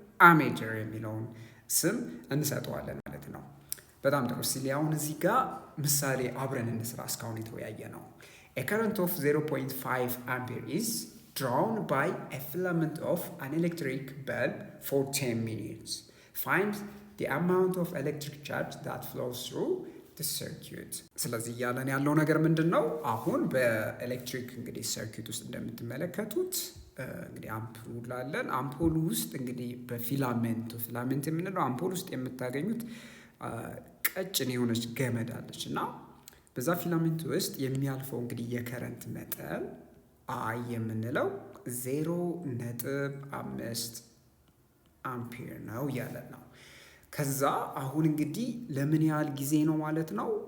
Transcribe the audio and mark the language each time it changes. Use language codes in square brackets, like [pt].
[am] አሜትር የሚለውን ስም እንሰጠዋለን ማለት ነው። በጣም ጥሩ። ስለዚህ አሁን እዚህ ጋር ምሳሌ አብረን እንስራ። እስካሁን የተወያየ ነው። [en] a current of 0.5 ampere is drawn by a filament of an electric bulb for 10 minutes. Find the amount of electric charge that flows through the circuit። [am] ስለዚህ ያለን ያለው ነገር ምንድን ነው? አሁን በኤሌክትሪክ እንግዲህ ሰርኪት ውስጥ እንደምትመለከቱት እንግዲህ አምፖል አለን። አምፖል ውስጥ እንግዲህ ፊላሜንት የምንለው አምፖል ውስጥ የምታገኙት ቀጭን የሆነች ገመድ አለች እና በዛ ፊላሜንት ውስጥ የሚያልፈው እንግዲህ የከረንት መጠን አይ የምንለው 0.5 አምፒር ነው ያለን ነው። ከዛ አሁን እንግዲህ ለምን ያህል ጊዜ ነው ማለት ነው?